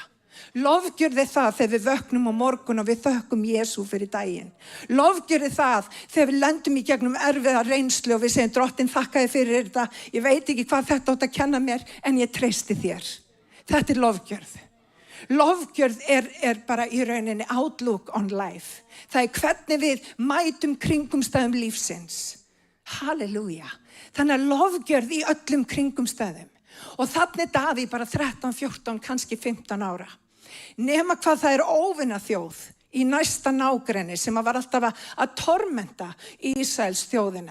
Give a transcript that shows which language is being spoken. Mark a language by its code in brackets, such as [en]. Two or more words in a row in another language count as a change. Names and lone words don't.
[is] Lofgjörð það þegar við vöknum á morgun og við þökkum Jesú fyrir daginn. Lofgjörð það þegar við lendum í gegnum erfiða reynslu og við segjum Drottinn þakka þér fyrir þetta. Ég veit ekki hvað þetta átt að kenna mér en ég treysti þér. Þetta lofgjörð. Lofgjörð bara í rauninni [en] outlook on life. [is] Það hvernig við mætum kringumstæðum lífsins. Halleluja. Þannig að lofgjörð í öllum kringumstæðum. Og þannig Davíð bara 13, 14, kannski 15 ára. Nema hvað það óvinna þjóð í næsta nágrenni sem var alltaf að tormenta Ísraels þjóðina.